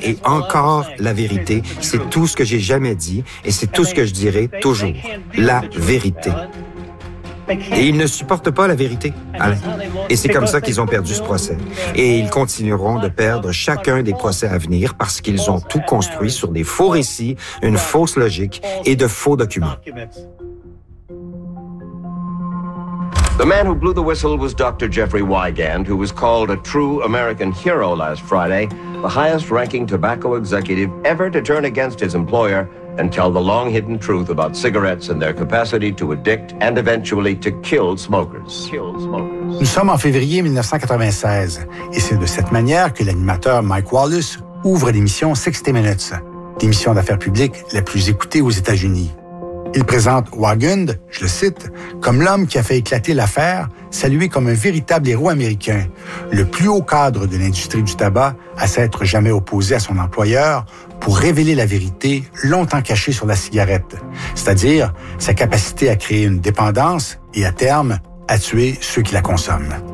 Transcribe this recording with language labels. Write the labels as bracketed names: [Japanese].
[French] et encore la vérité, c'est tout ce que j'ai jamais dit et c'est tout ce que je dirai toujours. La vérité. Et ils ne supportent pas la vérité, Alain. Et c'est comme ça qu'ils ont perdu ce procès. Et ils continueront de perdre chacun des procès à venir parce qu'ils ont tout construit sur des faux récits, une fausse logique et de faux documents. [English] The man who blew the whistle was Dr. Jeffrey Wigand, who was called a true American hero last Friday, the highest-ranking tobacco executive ever to turn against his employer and tell the long-hidden truth about cigarettes and their capacity to addict and eventually to kill smokers. [French] Nous sommes en février 1996, et c'est de cette manière que l'animateur Mike Wallace ouvre l'émission 60 Minutes, l'émission d'affaires publiques la plus écoutée aux États-Unis. Il présente Wagund, je le cite, comme l'homme qui a fait éclater l'affaire, salué comme un véritable héros américain, le plus haut cadre de l'industrie du tabac à s'être jamais opposé à son employeur pour révéler la vérité longtemps cachée sur la cigarette, c'est-à-dire sa capacité à créer une dépendance et à terme, à tuer ceux qui la consomment.